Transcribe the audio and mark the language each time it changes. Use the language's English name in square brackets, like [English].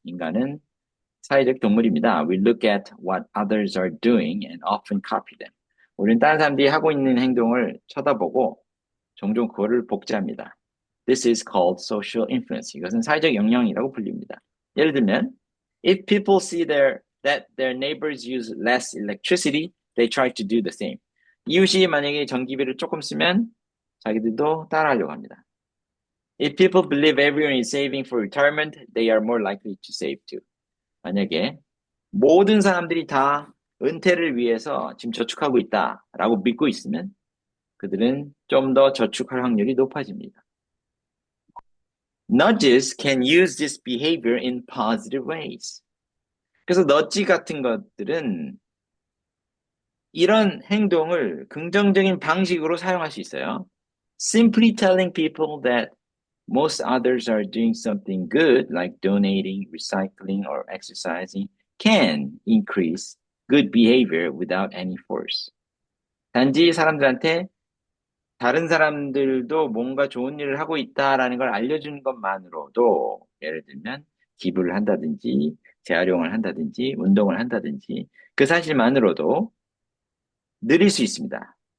[Korean] 인간은 사회적 동물입니다. [English] We look at what others are doing and often copy them. [Korean] 우리는 다른 사람들이 하고 있는 행동을 쳐다보고 종종 그거를 복제합니다. [English] This is called social influence. [Korean] 이것은 사회적 영향이라고 불립니다. 예를 들면, [English] if people see that their neighbors use less electricity, they try to do the same. [Korean] 이웃이 만약에 전기비를 조금 쓰면 자기들도 따라하려고 합니다. [English] If people believe everyone is saving for retirement, they are more likely to save too. [Korean] 만약에 모든 사람들이 다 은퇴를 위해서 지금 저축하고 있다라고 믿고 있으면 그들은 좀 더 저축할 확률이 높아집니다. [English] Nudges can use this behavior in positive ways. [Korean] 그래서 너지 같은 것들은 이런 행동을 긍정적인 방식으로 사용할 수 있어요. [English] Simply telling people that most others are doing something good, like donating, recycling, or exercising, can increase good behavior without any force. [Korean] 단지 사람들한테 다른 사람들도 뭔가 좋은 일을 하고 있다라는 걸 알려주는 것만으로도 예를 들면 기부를 한다든지 재활용을 한다든지 운동을 한다든지 그 사실만으로도 느릴 수 있습니다.